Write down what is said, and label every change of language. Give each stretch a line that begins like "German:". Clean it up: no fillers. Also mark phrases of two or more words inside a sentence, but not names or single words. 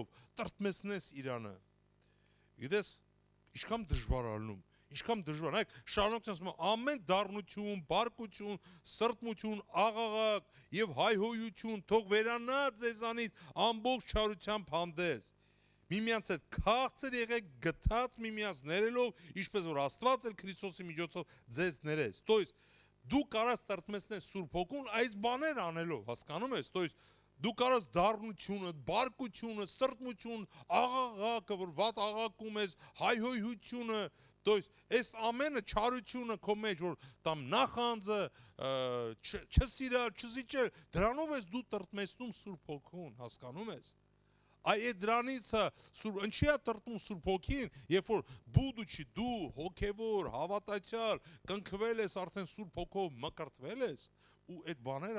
Armenian: տրտմեցնես իրանը։ Գիտես, ինչքան դժվար ալնում, ինչքան դժվար, նայեք, շարունակած ասում եմ, ամեն դառնություն, բարկություն, սրտմություն, աղաղակ եւ հայհոյություն թող վերանա ձեզանից ամբողջ չարությամբ հանդես։ Միմյանց հետ քաղցր եղեք, գթած միմյանց ներելով, ինչպես որ Աստված էլ Քրիստոսի միջոցով ձեզ ներեց։
Russian: То есть
Armenian: դու կարաս տրտմեցնես Սուրբ Հոգուն այս բաներ անելով, հասկանում ես,
Russian: то есть
Armenian: Դու կարաս դառնությունը, բարկությունը, սրտմություն, աղաղակը, որ վատ աղաղակում ես, հայհոյությունը,
Russian: то есть
Armenian: այս ամենը չարությունը քո մեջ, որ տամ նախանձը, չսիրալ, չզիջել, դրանով ես դու տրտմեցնում Սուրբ Հոգուն, հասկանում ես։ Այդ դրանից ինչի է տրտմում Սուրբ Հոգին, երբ որ բուդուչի դու հոգևոր, հավատացյալ, կնքվել ես արդեն Սուրբ Հոգով, մկրտվել ես ու այդ բաները